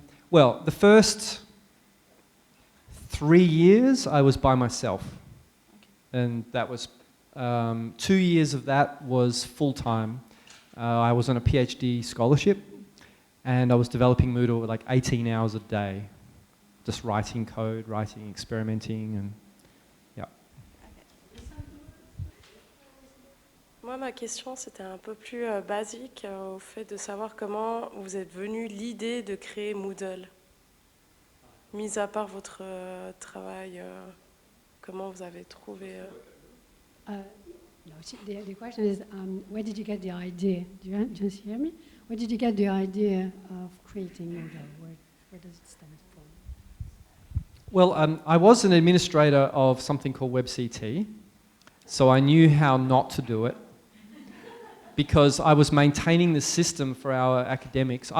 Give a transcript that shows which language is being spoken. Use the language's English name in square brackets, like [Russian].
[English] Well, the first 3 years I was by myself, and that was 2 years of that was full-time. I was on a PhD scholarship, and I was developing Moodle like 18 hours a day, just writing code, writing, experimenting, and yeah. [French] Moi, ma question, c'était un peu plus basique au fait de savoir comment vous êtes venu l'idée de créer Moodle. Mis à part votre travail, comment vous avez trouvé... [English] No, the question is, where did you get the idea? Do you just hear me? Where did you get the idea of creating Moodle? Where does it stem from? Well, I was an administrator of something called WebCT, so I knew how not to do it because I was maintaining the system for our academics.